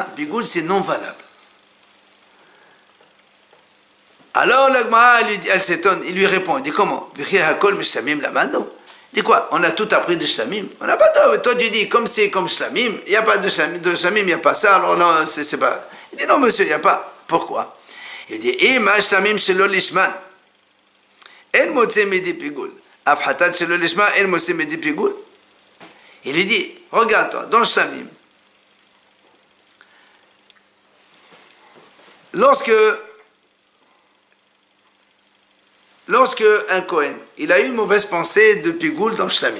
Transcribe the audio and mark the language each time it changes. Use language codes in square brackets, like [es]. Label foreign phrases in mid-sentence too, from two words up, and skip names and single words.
[fr] Pigoul c'est non valable. Alors l'Agmara, elle s'étonne, il lui répond, il dit comment? Il dit quoi? On a tout appris de shlamim. On n'a pas toi tu dis comme c'est comme shlamim, il n'y a pas de shlamim, il n'y a pas ça, alors non, c'est pas. Il dit non monsieur, il n'y a pas. Pourquoi? Il dit [he] אימא שלמים שלא לשמן אין מוציא מידי פיגול אף חטאת שלא לשמן אין מוציא מידי פיגול. [fr] Il lui dit regarde toi dans shlamim, lorsque un Kohen, il a eu une mauvaise pensée de pigoul dans le shlamim.